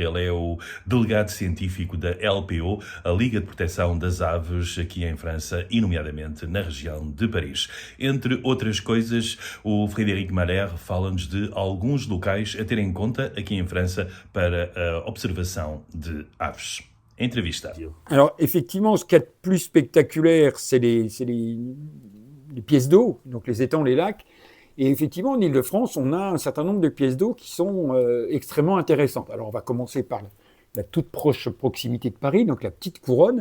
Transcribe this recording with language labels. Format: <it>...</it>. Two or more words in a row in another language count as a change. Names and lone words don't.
<pt>Ele é o delegado científico da LPO, a Liga de Proteção das Aves, aqui em França e nomeadamente na região de Paris. Entre outras coisas, o Frédéric Mader fala-nos de alguns locais a ter em conta aqui em França para a observação de aves. Entrevista.</pt> <fr>Alors, effectivement, ce qu'il y a de plus spectaculaire, c'est les pièces d'eau, donc les étangs, les lacs. Et effectivement, en Île-de-France, on a un certain nombre de pièces d'eau qui sont extrêmement intéressantes. Alors, on va commencer par la toute proche proximité de Paris, donc la petite couronne.</fr>